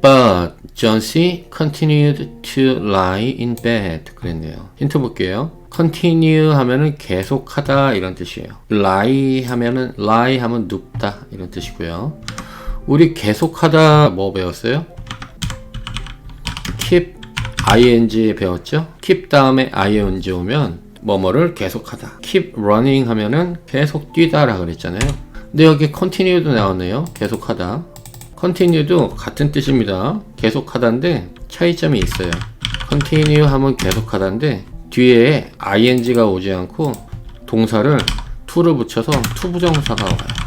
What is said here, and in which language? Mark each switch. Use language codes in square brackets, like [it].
[en] But John C. continued to lie in bed. [ko] 그랬네요. 힌트 볼게요. continue 하면은 계속하다 이런 뜻이에요. lie 하면 눕다 이런 뜻이고요. 우리 계속하다 뭐 배웠어요? keep ing 배웠죠? keep 다음에 ing 오면 뭐뭐를 계속하다. keep running 하면은 계속 뛰다라 그랬잖아요. 근데 여기 continue도 나오네요. 계속하다. continue도 같은 뜻입니다. 계속하다인데 차이점이 있어요. continue 하면 계속하다인데 뒤에 ing가 오지 않고 동사를 to를 붙여서 to 부정사가 와요.